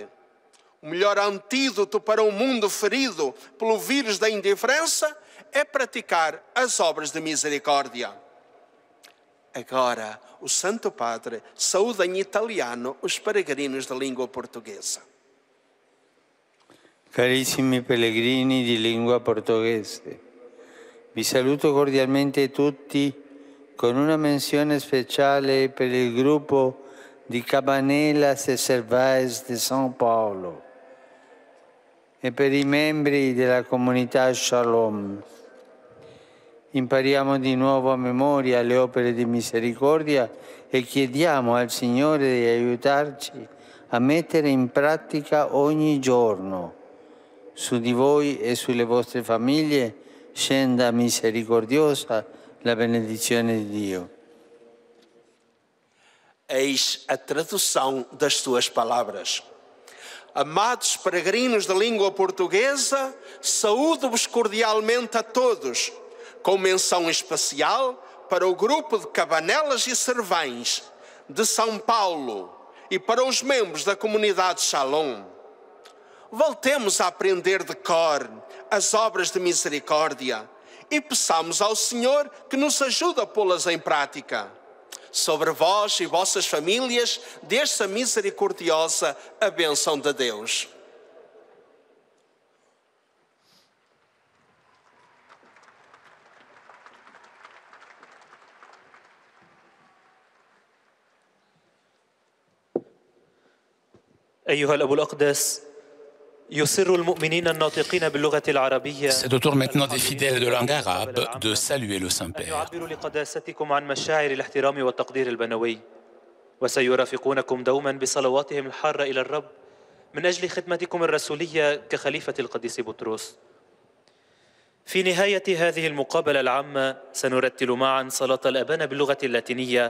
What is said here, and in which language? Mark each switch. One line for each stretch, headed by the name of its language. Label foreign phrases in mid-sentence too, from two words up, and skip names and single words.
Portuguese: O melhor antídoto para um mundo ferido pelo vírus da indiferença é praticar as obras de misericórdia. Agora, o Santo Padre saúda em italiano os peregrinos da língua portuguesa.
Italian: Carissimi pellegrini di lingua portoghese, vi saluto cordialmente tutti con una menzione speciale per il gruppo di Cabanelas e Servais de São Paulo e per i membri della comunità Shalom. Impariamo di nuovo a memoria le opere di misericordia e chiediamo al Signore di aiutarci a mettere in pratica ogni giorno. Su di voi e sulle vostre famiglie scenda misericordiosa la benedizione di Dio.
Portuguese: Eis a tradução das suas palavras. Amados peregrinos da língua portuguesa, saúdo-vos cordialmente a todos, com menção especial para o grupo de Cabanelas e Servães de São Paulo e para os membros da comunidade Shalom. Voltemos a aprender de cor as obras de misericórdia e peçamos ao Senhor que nos ajude a pô-las em prática. Sobre vós e vossas famílias, desça misericordiosa a bênção de Deus.
Arabic: أيها الأب الأقدس يسر المؤمنين الناطقين باللغة العربية.
French: C'est au tour maintenant des fidèles de langue arabe de saluer le Saint-Père.
Arabic: يعبروا لقداستكم عن مشاعر الاحترام والتقدير البنوي، وسيرافقونكم دوما بصلواتهم الحارة إلى الرب من أجل خدمتكم الرسولية كخليفة القديس بطرس. في نهاية هذه المقابلة العامة سنرتل معا صلاة الأبانا باللغة اللاتينية.